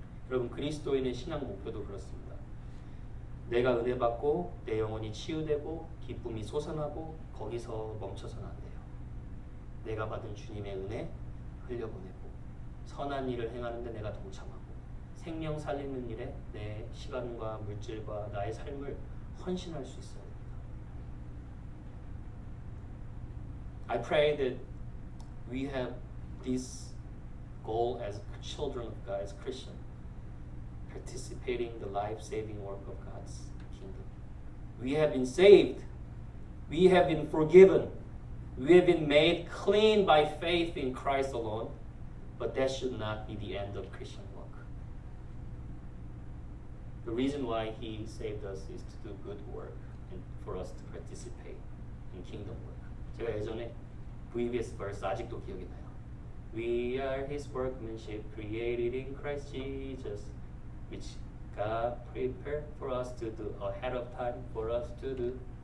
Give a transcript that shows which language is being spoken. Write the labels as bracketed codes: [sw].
[ko] 여러분 그리스도인의 신앙 목표도 그렇습니다. 내가 은혜 받고 내 영혼이 치유되고 기쁨이 솟아나고 거기서 멈춰서는 안 돼요. 내가 받은 주님의 은혜 흘려보내고 선한 일을 행하는데 내가 동참하고 생명 살리는 일에 내 시간과 물질과 나의 삶을 헌신할 수 있어야 됩니다. [en] I pray that we have this goal as children of God, as Christians. Participating in the life-saving work of God's kingdom. We have been saved. We have been forgiven. We have been made clean by faith in Christ alone. But that should not be the end of Christian work. The reason why He saved us is to do good work and for us to participate in kingdom work. [ko] 제가 예전에 VBS verse 아직도 기억이 나요. [en] We are His workmanship created in Christ Jesus. Which God prepared for us to do ahead of time for us to do.